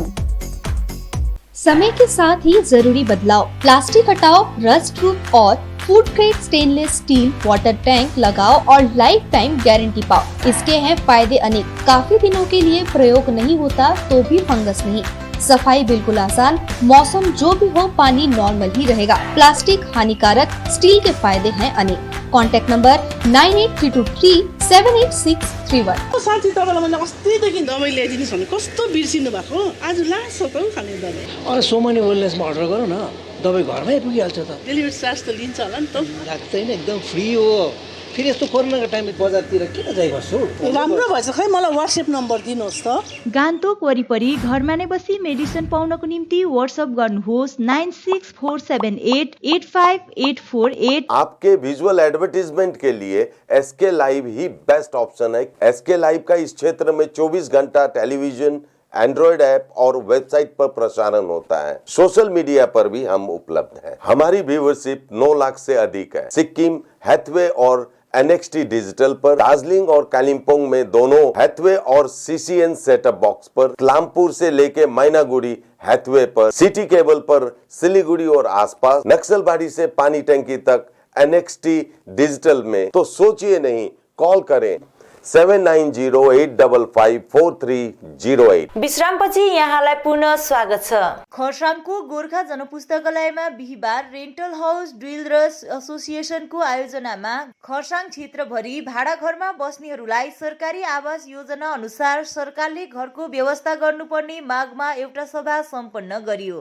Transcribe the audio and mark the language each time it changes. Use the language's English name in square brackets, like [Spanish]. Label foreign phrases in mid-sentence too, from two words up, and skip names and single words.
[Hindi] समय के साथ ही जरूरी बदलाव, प्लास्टिक हटाओ, [English] rust proof [Hindi] और [English] food grade stainless steel water tank [Hindi] लगाओ और [English] lifetime guarantee [Hindi] पाओ। इसके हैं फायदे अनेक। काफी दिनों के लिए प्रयोग नहीं होता तो भी फंगस नहीं, सफाई बिल्कुल आसान, मौसम जो भी हो पानी नॉर्मल ही रहेगा। प्लास्टिक हानिकारक, स्टील के फायदे हैं अनेक। [English] contact number [Hindi] 9832378631। [Nepali] साथी तपाईलाई मैले अस्तिदेखि दबाई ल्याइदिनुस् भने कस्तो बिर्सिनु भएको, आज लास्ट छ त खाने दबाई। अरे सोमनी वेलनेसमा अर्डर गर न, दबाई घरमै पुगिहाल्छ त। [English] delivery charge [Nepali] त लिन्छ होला नि त? लाग्दैन, एकदम फ्री हो। फेरि यस्तो कोरोनाको टाइममा बजारतिर किन जाइबस्छु? राम्रो भएछ खै मलाई WhatsApp नम्बर दिनुहोस् त। गान्तोक वरिपरि घरमा नै बसी मेडिसिन पाउनको निम्ति WhatsApp गर्नुहोस् 9647885848। [Hindi] आपके [English] visual advertisement [Hindi] के लिए SK लाइव ही [English] best option [Hindi] है। SK लाइव का इस क्षेत्र में 24 घंटा टेलीविजन, [English] Android app [Hindi] और वेबसाइट पर प्रसारण होता है। [English] social media [Hindi] पर भी हम उपलब्ध हैं। हमारी व्यूवरशिप 9 लाख से अधिक है। सिक्किम, हैथवे और NXT डिजिटल पर, दार्जिलिंग और कालिम्पोंग में दोनों हैथवे और CCN [English] setup box [Hindi] पर, लामपुर से लेके मैनागुड़ी हैथवे पर, सिटी केबल पर, सिलीगुड़ी और आसपास, नक्सलबाड़ी से पानी टंकी तक NXT डिजिटल में। तो सोचिए नहीं, कॉल करें 7908554308। [Nepali] विश्रामपछि यहाँलाई पुनः स्वागत छ। खरसाङको गोर्खा जनपुस्तकालयमा बिहीबार रेन्टल हाउस डिलर्स एसोसिएसनको आयोजनामा खरसाङ क्षेत्रभरि भाडाघरमा बस्नेहरूलाई सरकारी आवास योजना अनुसार सरकारले घरको व्यवस्था गर्नुपर्ने मागमा एउटा सभा सम्पन्न गरियो।